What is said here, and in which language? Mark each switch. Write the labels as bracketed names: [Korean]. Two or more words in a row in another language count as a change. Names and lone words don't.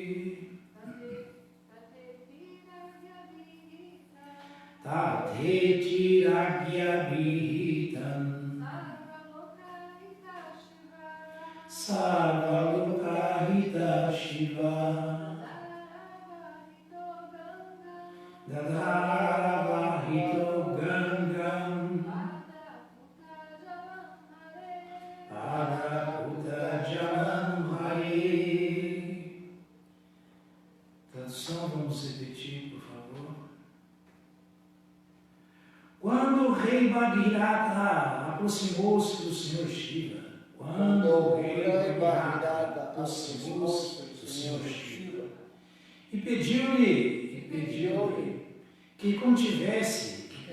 [Sanskrit] Tatheti Ragya Vihitam, Sarvalokahita Shiva, Dadharavahito Gangam, Padaputa Jalam Hare. [Portuguese] Tradução, vamos repetir, por favor. Quando o rei Bhagirata aproximou-se do Senhor Shiva, quando o rei Bhagirata aproximou-se do Senhor Shiva e pediu-lhe que contivesse